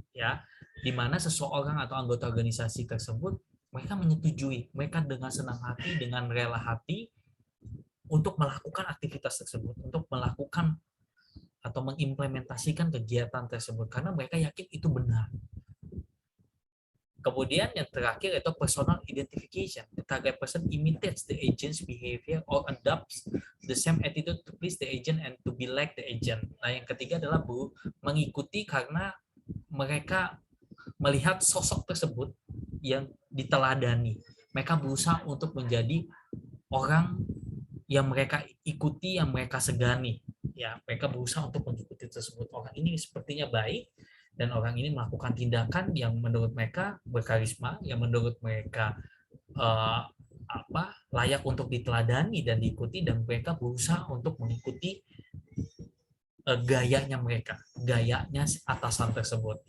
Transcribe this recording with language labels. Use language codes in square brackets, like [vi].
[id] Ya, di mana seseorang atau anggota organisasi tersebut mereka menyetujui, mereka dengan senang hati, dengan rela hati untuk melakukan aktivitas tersebut, untuk melakukan atau mengimplementasikan kegiatan tersebut karena mereka yakin itu benar. Kemudian yang terakhir itu personal identification. [en] The target person imitates the agent's behavior or adopts the same attitude to please the agent and to be like the agent. [id] Nah, yang ketiga adalah mengikuti karena mereka melihat sosok tersebut yang diteladani. Mereka berusaha untuk menjadi orang yang mereka ikuti, yang mereka segani. Ya, mereka berusaha untuk mengikuti tersebut. Orang ini sepertinya baik, dan orang ini melakukan tindakan yang menurut mereka berkarisma, yang menurut mereka layak untuk diteladani dan diikuti, dan mereka berusaha untuk mengikuti gayanya mereka, gayanya atasan tersebut.